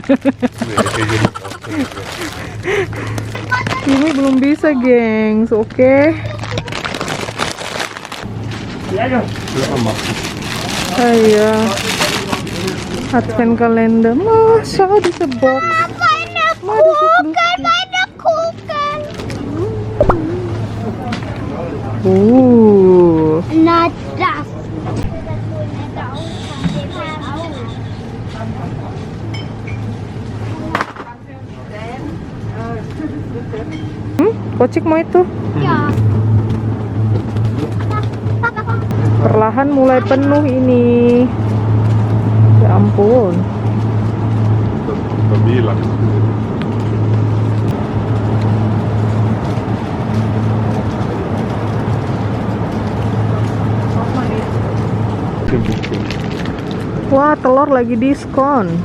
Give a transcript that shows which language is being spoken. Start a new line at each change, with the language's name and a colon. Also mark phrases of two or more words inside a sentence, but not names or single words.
Indonesian: Yumi belum bisa, gengs. Oke. Ayo.
German: Advent kalender.
Indonesian: Masa di box.
German: Meine Kuchen. Na das.
Indonesian: Kocik mau itu?
German: Ja.
Indonesian: Perlahan mulai penuh ini. Ya ampun. Dat bilang. Wah, telur lagi diskon.